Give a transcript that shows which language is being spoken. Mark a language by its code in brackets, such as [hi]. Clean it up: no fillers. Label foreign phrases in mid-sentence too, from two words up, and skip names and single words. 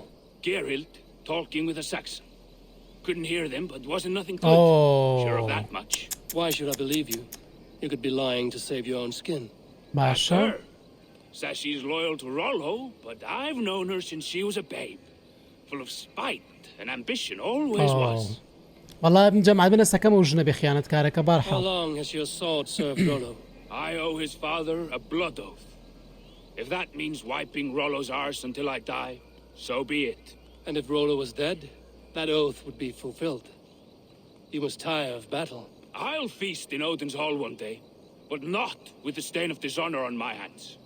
[en] Gerhild talking with a Saxon. Couldn't hear them, but wasn't nothing to it. Sure of that much. Why should I believe you? You could be lying to save your own skin. باشە Says she's loyal to Rollo, but I've known her since she was a babe. Full of spite and ambition, always was. [ckb] والله جەماعەت بنەسەکەم و ژنە بێ خیانەتکارەکە [en] How بارحاڵ long has your sword served Rollo? I owe his father a blood oath. If that means wiping Rollo's arse until I die, so be it. And if Rollo was dead, that oath would be fulfilled. You must tire of battle. I'll feast in Odin's hall one day, but not with the stain of dishonor on my hands.